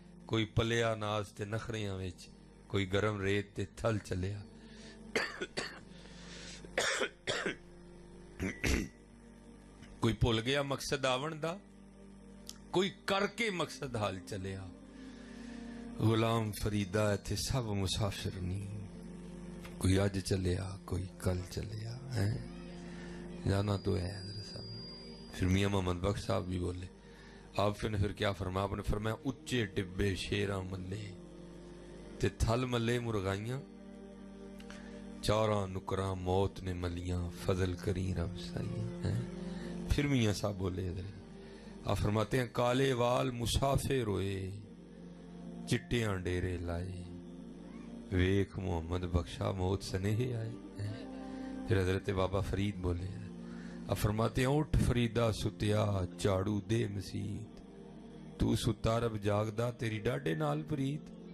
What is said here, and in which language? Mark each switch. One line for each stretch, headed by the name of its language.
Punjabi: کوئی پلیا ناز تے نخریاں وچ، کوئی گرم ریت تے تھل چلیا. کوئی بھول گیا مقصد آون دا، کوئی کر کے مقصد حال چلیا. غلام فریدہ ایتھے سب مسافر نہیں، کوئی اج چلیا کوئی کل چلیا.
Urdu: جانا تو ہے حضرت صاحب. پھر میاں محمد بخش صاحب بھی بولے، آپ نے پھر کیا فرمایا؟ آپ نے فرمایا
Punjabi: اچے ٹبے شیراں ملے تے تھل ملے مرغائیاں، چاراں نکراں موت نے ملیاں، فضل کری رب سائیاں.
Urdu: پھر میاں صاحب بولے حضرت، آپ فرماتے ہیں
Punjabi: کالے وال مسافر ہوئے، چٹیاں ڈیرے لائے، ویکھ محمد بخشا موت سنہے آئے.
Urdu: پھر حضرت بابا فرید بولے، آپ فرماتے ہیں
Punjabi: اٹھ فریدہ ستیا چاڑو دے مسیت، تو ستا رب جاگدا تیری ڈاڈے نال پریت.